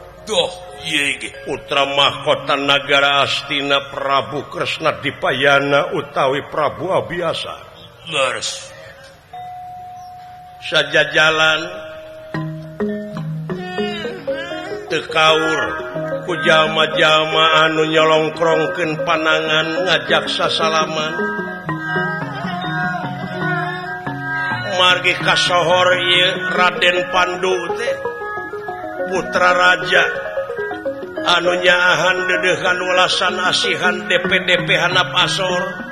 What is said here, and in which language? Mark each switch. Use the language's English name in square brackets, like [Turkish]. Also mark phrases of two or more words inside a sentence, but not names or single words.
[Sundanese] putra mahkota nagara Astina Prabu Kresna Dipayana utawi Prabu Abiasa saja jalan tekaur ku jalma-jalma anu nyolongkrongkeun panangan ngajak sasalaman margi kasohor ieu Raden Pandu teh putra raja anu nyaahan dedeuhan welasan asihan DP-DP handap asor